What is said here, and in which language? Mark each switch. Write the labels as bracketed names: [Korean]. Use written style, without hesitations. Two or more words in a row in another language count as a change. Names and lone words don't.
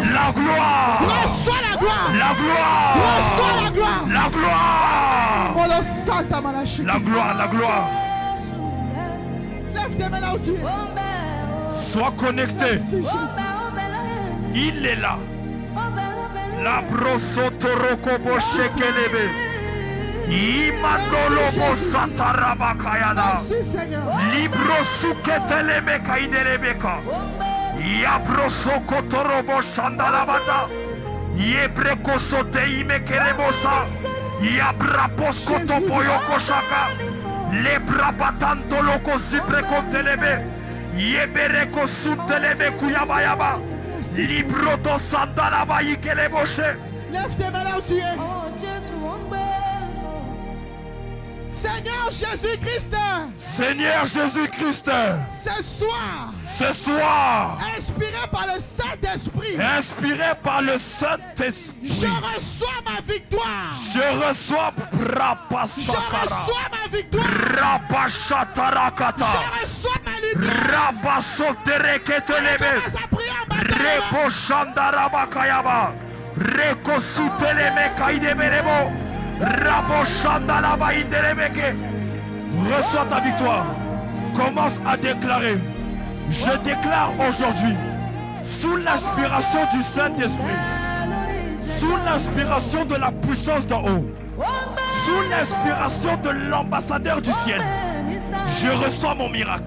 [French] La gloire. Reçois la gloire. La gloire. Reçois la gloire. La gloire. On le sent à Malachie. La gloire. La gloire. Lève tes mains là où tu es. Sois connecté. Merci Jésus. Il est là. La brosotoroko boshekelebe. Imandolo bosatarabakayana. Merci Seigneur. Libro suketelebe kaidelebeka. Yabrosoko torobo shandalabata. Yebreko sote imekerebosa. Yabraposko topoyoko shaka. Lebrabatanto loko ziprekontelebe. Yebereko sutelebe kuyabayaba. Libro do sandalaba ikeleboshe. Lève tes mains là où tu es. Seigneur Jésus-Christ. Seigneur Jésus-Christ. Ce soir. Inspiré par le Saint-Esprit. Inspiré par le Saint-Esprit. Je reçois ma victoire. Je reçois Brapasakara. Je reçois ma victoire. Rapashatarakata. Je reçois ma lumière. Rabasotereketelebe. Commence à prier en bataille. Reboshandarabakayaba. Rekosuteleme kaideberebo. Raboshandalaba idelebeke. Reçois ta victoire. Commence à déclarer. Je déclare aujourd'hui, sous l'inspiration du Saint-Esprit, sous l'inspiration de la puissance d'en haut, sous l'inspiration de l'ambassadeur du ciel, je reçois mon miracle.